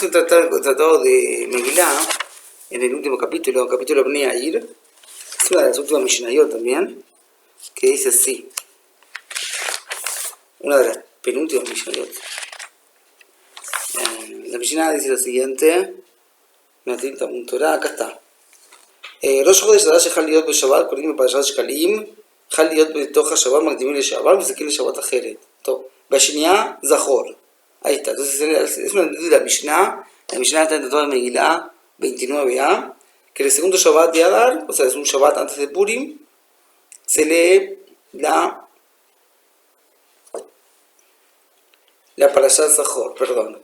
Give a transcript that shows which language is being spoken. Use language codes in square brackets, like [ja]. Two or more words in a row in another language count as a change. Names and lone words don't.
[es] Es un tratado de Megilá, en el último capítulo Bnei Yair, es una de las últimas Mishnayot también, que dice así, una de las penúltimas Mishnayot. La Mishnah dice lo siguiente, acá está. [he] ראש חודש אדר שחל להיות בשבת, קוראים בפרשת שקלים, חל להיות בתוך השבת, מקדימים לשעבר, ומסתכלים לשבת אחרת. טוב, והשנייה, זכור. [es] ahí está, entonces es una de la Mishnah está en toda la Megilá 29a, que el segundo Shabbat de Adar, o sea, es un Shabbat antes de Purim, se lee la [he] פרשת זכור, [es] perdón.